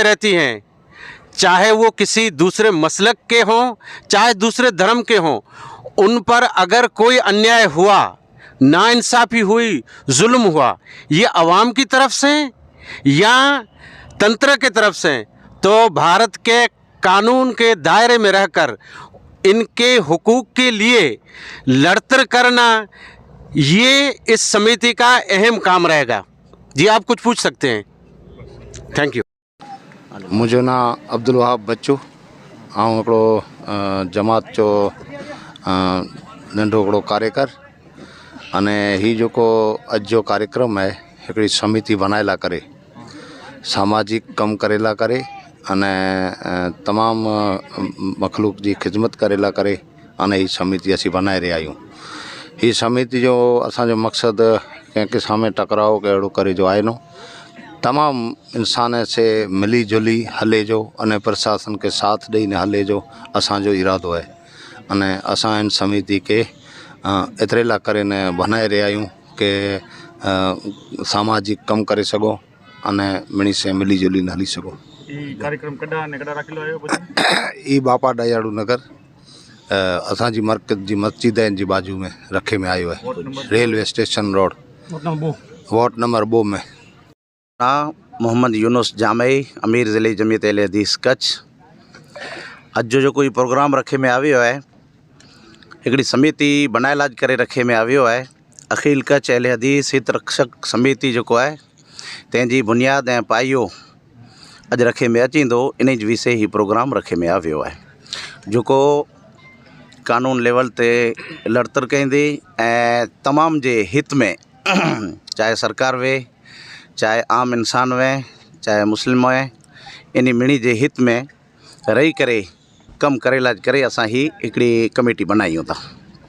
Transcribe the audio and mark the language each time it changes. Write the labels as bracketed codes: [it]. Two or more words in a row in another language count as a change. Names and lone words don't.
[hi] रहती हैं, चाहे वो किसी दूसरे मसलक के हों, चाहे दूसरे धर्म के हों, उन पर अगर कोई अन्याय हुआ, नाइंसाफ़ी हुई, जुल्म हुआ, ये अवाम की तरफ से या तंत्र के तरफ से, तो भारत के कानून के दायरे में रहकर इनके हुकूक के लिए लड़तर करना, ये इस समिति का अहम काम रहेगा। जी, आप कुछ पूछ सकते हैं। [en] thank you. [kfr] मुझो ना अब्दुल वहाब बच्चू, आऊँ हिकिड़ो जमात जो नंढो हिकिड़ो कार्यकर अने ही जेको अॼु जो कार्यक्रम है हिकिड़ी समिति बनाएला करे, सामाजिक कम करेला करे अने तमाम मखलूक जी खिदमत करेला करे अने ही समिति असीं बनाए रहिया आहियूं। ही समिति जो असांजो मक़सद कंहिंखे साम्हूं टकराव कहिड़ो करे जो आहे न, तमाम इंसान से मिली जुली हले जो अने प्रशासन के साथ ॾेई हले जो असांजो इरादो है। अने असां इन समिति के एतिरे लाइ करे ने बनाए रहिया आहियूं कि सामाजिक कम करे सघो अने मिणी से मिली जुली हली सघो। कार्यक्रम कॾा ने कॾा रखियो आयो ई बापा दयाड़ू नगर असांजी मरकज़ जी मस्जिद है, जी बाजू में रखे में आयो है, [en] railway station road, ward number [kfr] 2 में। मोहम्मद यूनुस जामई, अमीर ज़िले जमियत अहले हदीस कच्छ। अज जो कोई प्रोग्राम रखे में आयो है, हिकिड़ी समिति बनायल अज करे रखे में आयो है। अखिल कच्छ अहले हदीस हितरक्षक समिति जो है तंहिंजी बुनियाद ऐं पाइयो अज रखे में अचींदो, इन विषय ही प्रोग्राम रखे में आयो है। जेको कानून लेवल ते लड़तर कंदी ऐं तमाम जे हित में चाहे सरकार वे, चाहे आम इंसान वे, चाहे मुस्लिम वे, इन मिणी जे हित में रही करे कम करे लाज करे असां ही हिकिड़ी कमेटी बनायूं था।